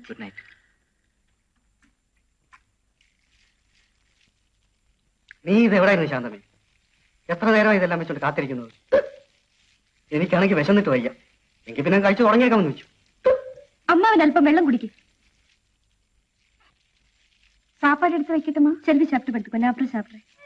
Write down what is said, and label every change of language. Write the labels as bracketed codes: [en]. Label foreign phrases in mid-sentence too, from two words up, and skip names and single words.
[en] Good night. [ml] നീ ഇത് എവിടെയായിരുന്നു ശാന്തമേ? എത്ര നേരമായി ഇതെല്ലാം വെച്ചോണ്ട് കാത്തിരിക്കുന്നത്? എനിക്കാണെങ്കിൽ വിശന്നിട്ട് വയ്യ. എങ്കിൽ പിന്നെ കഴിച്ചു തുടങ്ങിയേക്കാമെന്ന് വെച്ചു. അമ്മാവൻ അല്പം വെള്ളം കുടിക്കും. [ta] சாப்பாடு எடுத்து வைக்கட்டுமா? செல்வி சாப்பிட்டு படுத்துக்கோ, நான் அப்புறம் சாப்பிட்றேன்.